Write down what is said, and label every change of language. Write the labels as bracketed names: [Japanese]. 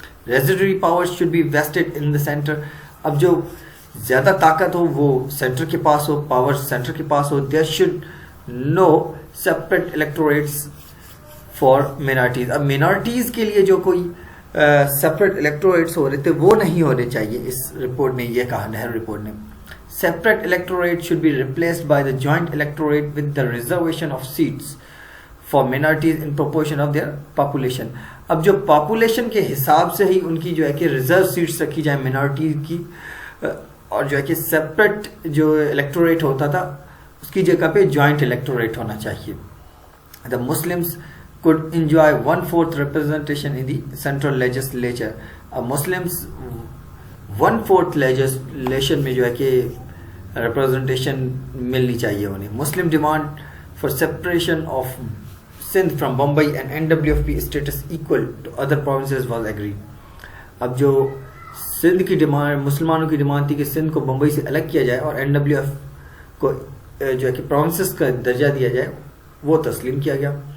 [English] Residuary power should be vested in the centre. [Urdu] اب جو زیادہ طاقت ہو وہ سینٹر کے پاس ہو، پاور سینٹر کے پاس ہو. [English] There should no separate electorates for minorities. [Urdu] اب مینارٹیز کے لیے جو کوئی سیپریٹ الیکٹوریٹس ہو رہے تھے وہ نہیں ہونے چاہیے. اس رپورٹ نے یہ کہا، نہرو رپورٹ نے. [English] Separate electorate should be replaced by the joint electorate with the reservation of seats for minorities in proportion of their population. [Urdu] اب جو پاپولیشن کے حساب سے ہی ان کی جو ہے کہ ریزرو سیٹس رکھی جائیں مینارٹی کی، اور جو ہے کہ سیپریٹ جو الیکٹوریٹ ہوتا تھا اس کی جگہ پہ جوائنٹ الیکٹوریٹ ہونا چاہیے. [English] The Muslims could enjoy 1/4 representation in the central legislature. [Urdu] اب مسلمس 1/4 لیجسلیشن میں جو ہے کہ ریپرزنٹیشن ملنی چاہیے انہیں. [English] Muslim demand for separation of Sindh from Bombay and NWFP status equal to other provinces was agreed. [Urdu] اب جو سندھ کی ڈیمانڈ، مسلمانوں کی ڈیمانڈ تھی کہ سندھ کو بمبئی سے الگ کیا جائے اور NWF کو جو ہے کہ پروونسز کا درجہ دیا جائے، وہ تسلیم کیا گیا.